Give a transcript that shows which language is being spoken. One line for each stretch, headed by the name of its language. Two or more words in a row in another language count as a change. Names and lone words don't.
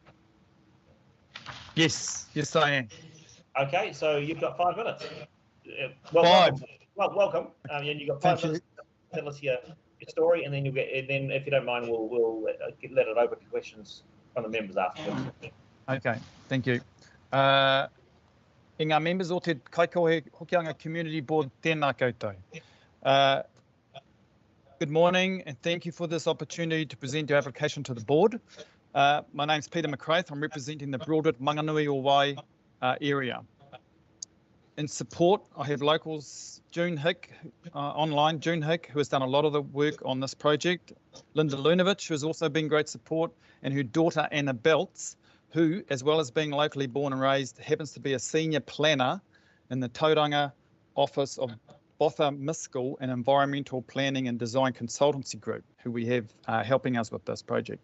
English: Yes, I am. Okay, so you've got 5 minutes. Five. Welcome. And you've got 5 minutes to tell us your story, and then if you don't mind, we'll let it over to questions from the members afterwards. Okay, thank you.
Māori: I ngā members o te Kaikohe-Hokianga Community Board, tēnā koutou.
English: Good morning, and thank you for this opportunity to present your application to the board. My name's Peter McCraith. I'm representing the Broadwood Manganui o Wai area. In support, I have locals, June Hick, online, June Hick, who has done a lot of the work on this project, Linda Lunovich, who has also been great support, and her daughter, Anna Belts, who, as well as being locally born and raised, happens to be a senior planner in the Tauranga office of Botha Miskell, an environmental planning and design consultancy group, who we have helping us with this project.